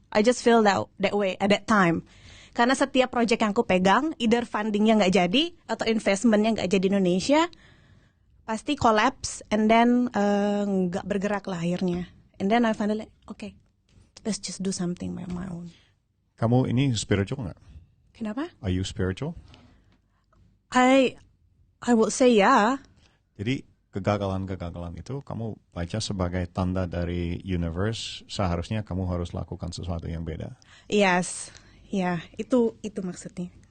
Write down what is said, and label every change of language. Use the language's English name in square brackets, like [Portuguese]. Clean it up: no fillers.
[English] I just feel that way at that time. [Indonesian] Karena setiap project yang aku pegang, either fundingnya nggak jadi atau investmentnya nggak jadi di Indonesia, pasti collapse [English] and then [Indonesian] nggak bergerak lah akhirnya. [English] And then I finally, okay, let's just do something by my own. [Indonesian] Kamu ini spiritual nggak? Kenapa? [English] Are you spiritual? I would say yeah. [Indonesian] Jadi kegagalan-kegagalan itu kamu baca sebagai tanda dari universe, seharusnya kamu harus lakukan sesuatu yang beda. [English] Yes, [Indonesian] ya itu maksudnya.